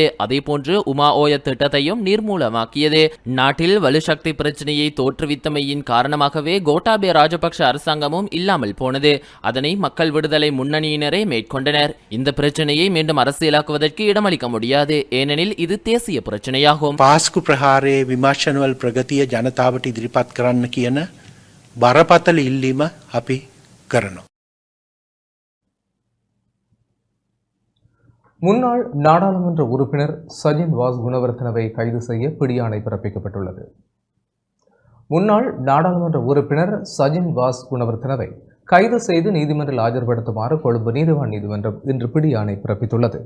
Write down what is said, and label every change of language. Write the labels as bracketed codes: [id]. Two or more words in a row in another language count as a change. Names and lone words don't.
[ta] அதேபோன்று உமா ஓய திட்டத்தையும் நீர்மூலமாக்கியது. நாட்டில் வலுசக்தி பிரச்சனையை தோற்றுவித்தமையின் காரணமாகவே கோட்டாபய ராஜபக்ஷ அரசாங்கமும் இல்லாமல் போனது. அதனை மக்கள் விடுதலை முன்னணியினரே மேற்கொண்டனர். இந்த பிரச்சனையை மீண்டும் அரசியலாக்குவதற்கு இடமளிக்க முடியாது. ஏனெனில் இது தேசிய பிரச்சனையாகும். [si] පාස්කු ප්‍රහාරයේ විමර්ශනවල ප්‍රගතිය ජනතාවට ඉදිරිපත් කරන්න කියන බරපතල ඉල්ලීම අපි කරනවා. [ta] முன்னாள் நாடாளுமன்ற உறுப்பினர் சஜின் வாஸ் குணவர்த்தனவை கைது செய்ய பிடியாணை பிறப்பிக்கப்பட்டுள்ளது. முன்னாள் நாடாளுமன்ற உறுப்பினர் சஜின் வாஸ் குணவர்த்தனவை கைது செய்து நீதிமன்றில் ஆஜர்படுத்துமாறு கொழும்பு நீதிவான் நீதிமன்றம் இன்று பிடியாணை பிறப்பித்துள்ளது.